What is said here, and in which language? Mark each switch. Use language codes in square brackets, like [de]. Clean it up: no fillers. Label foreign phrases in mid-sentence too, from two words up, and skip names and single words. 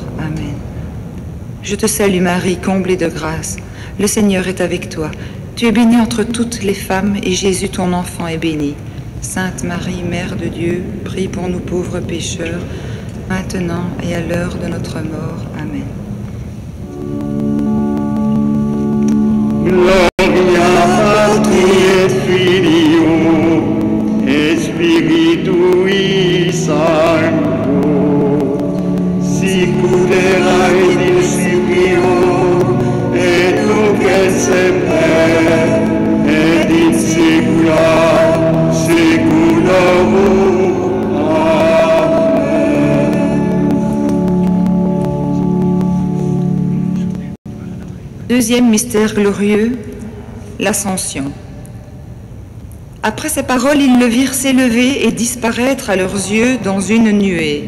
[fr] Amen. Je te salue Marie, comblée de grâce, le Seigneur est avec toi. Tu es bénie entre toutes les femmes et Jésus, ton enfant, est béni. Sainte Marie, Mère de Dieu, prie pour nous pauvres pécheurs, maintenant et à l'heure de notre mort. Amen. [la] Gloria Patri et Filio et Spiritui Sancto, sicut erat in principio et nunc et semper et in saecula saeculorum. [fr] Deuxième mystère glorieux, l'Ascension. Après ces paroles, ils le virent s'élever et disparaître à leurs yeux dans une nuée.